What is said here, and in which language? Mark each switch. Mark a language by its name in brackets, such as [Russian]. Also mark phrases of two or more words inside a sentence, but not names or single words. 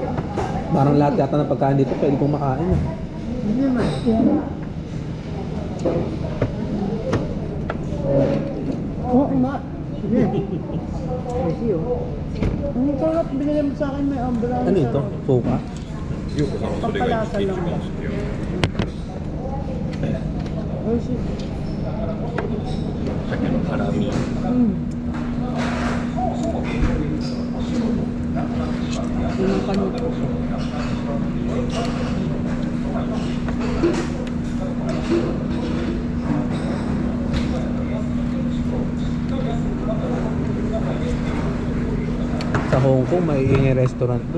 [Filipino] Parang lahat yata ng pagkain dito pwede kong makain. Eh. Hindi naman. Oo nga. Kasi oh. Ang sarap, binigay mo sa akin may ambra. Ano ito? Suka? [Japanese] ようこさんはそれが一番好きよ [Filipino] Ay, shit. [Japanese] 鮭のハラミ [Filipino] Yung kanito. Sa Hong Kong, may ingay restaurant doon.